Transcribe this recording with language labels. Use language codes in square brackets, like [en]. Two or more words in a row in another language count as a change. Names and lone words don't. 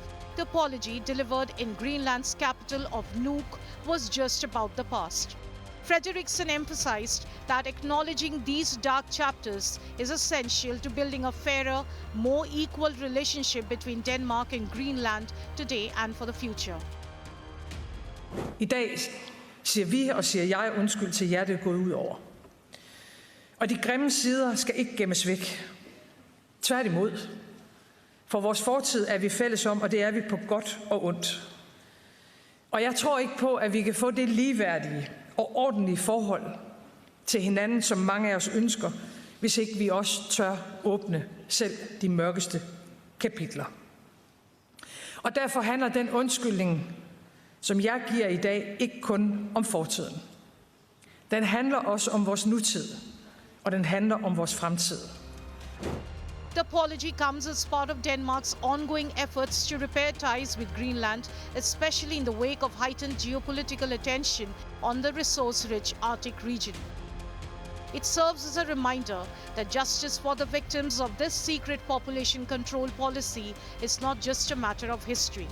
[en] The apology, delivered in Greenland's capital of Nuuk, was just about the past. Frederiksen emphasized that acknowledging these dark chapters is essential to building a fairer, more equal relationship between Denmark and Greenland today and for the future. [da] I dag siger vi og siger jeg undskyld til jer, det er gået ud over. Og de grimme sider skal ikke gemmes væk. Tværtimod. For vores fortid er vi fælles om, og det er vi på godt og ondt. Og jeg tror ikke på, at vi kan få det ligeværdige og ordentlige forhold til hinanden, som mange af os ønsker, hvis ikke vi også tør åbne selv de mørkeste kapitler. Og derfor handler den undskyldning, som jeg giver i dag, ikke kun om fortiden. Den handler også om vores nutid, og den handler om vores fremtid. [en] The apology comes as part of Denmark's ongoing efforts to repair ties with Greenland, especially in the wake of heightened geopolitical attention on the resource-rich Arctic region. It serves as a reminder that justice for the victims of this secret population control policy is not just a matter of history.